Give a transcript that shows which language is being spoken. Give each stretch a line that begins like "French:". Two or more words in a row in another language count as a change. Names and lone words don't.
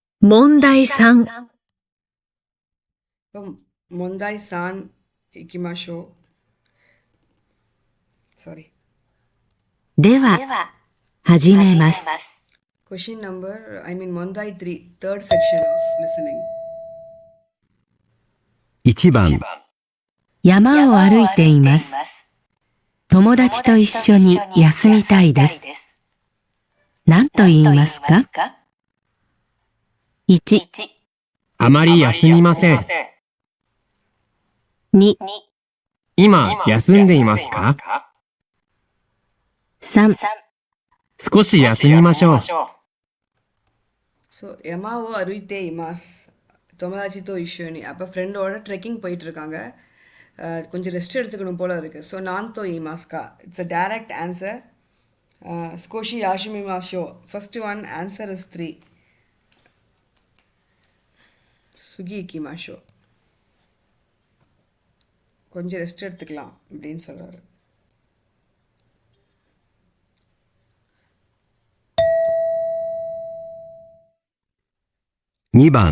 Japanese: 問題3。問題3いきましょう。Sorry. では、始めます。
English: Question number,
Japanese: 問題3,
English: third section of listening.
Japanese: 1 番、山を歩いています。友達と一緒に休みたいです。何と言いますか？ 1、あまり休みません。 2、今、休んでいますか？ 3、少し休みましょう。 So, 山を歩いています。友達と一緒に
Tamil: அப்போ ஃப்ரெண்டோட ட்ரெக்கிங் போயிட்டு இருக்காங்க. கொஞ்சம் ரெஸ்ட் எடுத்துக்கணும் போல இருக்கு.
English: ஸோ நான்
Japanese: と言いますか
English: it's a direct answer.
Japanese: 少し 休みましょう.
English: first one answer is 3.
Japanese: 次 行きましょう.
Tamil: கொஞ்சம் ரெஸ்ட் எடுத்துக்கலாம் அப்படின்னு சொல்றாரு.
Japanese: 2 番、